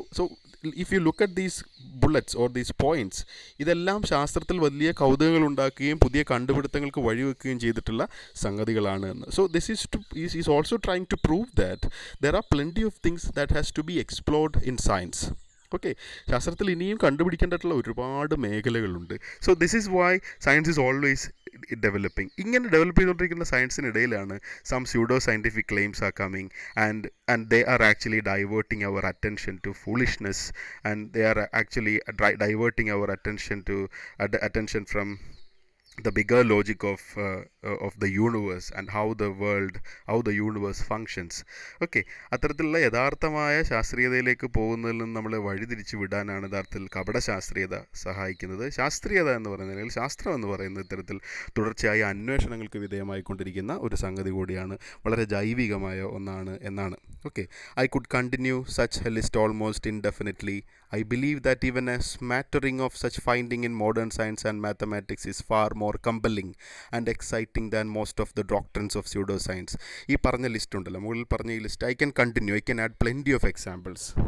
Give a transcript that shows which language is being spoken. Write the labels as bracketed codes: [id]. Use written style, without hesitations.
[en] so if you look at these bullets or these points, [ml] ഇതെല്ലാം ശാസ്ത്രത്തിൽ വലിയ കൗതുകങ്ങൾ ഉണ്ടാക്കുകയും പുതിയ കണ്ടുപിടുത്തങ്ങൾക്ക് വഴിവെക്കുകയും ചെയ്തിട്ടുള്ള സംഗതികളാണ് എന്ന്. [en] So this is also trying to prove that there are plenty of things that has to be explored in science. [ml] Okay, ശാസ്ത്രത്തിൽ ഇനിയും കണ്ടുപിടിക്കേണ്ടിട്ടുള്ള ഒരുപാട് മേഖലകളുണ്ട്. [en] So this is why science is always developing. [ml] ഇങ്ങനെ ഡെവലപ്പ് ചെയ്തുകൊണ്ടിരിക്കുന്ന സയൻസിനിടയിലാണ് [en] Some pseudo scientific claims are coming and they are actually diverting our attention to foolishness, and they are actually diverting our attention from the bigger logic of the universe and how the universe functions. [ml] Okay, അത്തരത്തിലുള്ള യഥാർത്ഥമായ ശാസ്ത്രീയതയിലേക്ക് പോകുന്നതിൽ നിന്ന് നമ്മളെ വഴിതിരിച്ചു വിടാനാണ് യഥാർത്ഥത്തിൽ കപട ശാസ്ത്രീയത സഹായിക്കുന്നത്. ശാസ്ത്രീയത എന്ന് പറയുന്നത്, അല്ലെങ്കിൽ ശാസ്ത്രം എന്ന് പറയുന്നത് ഇത്തരത്തിൽ തുടർച്ചയായ അന്വേഷണങ്ങൾക്ക് വിധേയമായിക്കൊണ്ടിരിക്കുന്ന ഒരു സംഗതി കൂടിയാണ്, വളരെ ജൈവികമായ ഒന്നാണ് എന്നാണ്. [en] Okay, I could continue such a list almost indefinitely. I believe that even a smattering of such finding in modern science and mathematics is far more compelling and exciting than most of the doctrines of pseudoscience. [ml] ഈ പറഞ്ഞ list ഉണ്ടല്ലോ, മുകളിൽ പറഞ്ഞ ഈ list, [en] I can continue, I can add plenty of examples.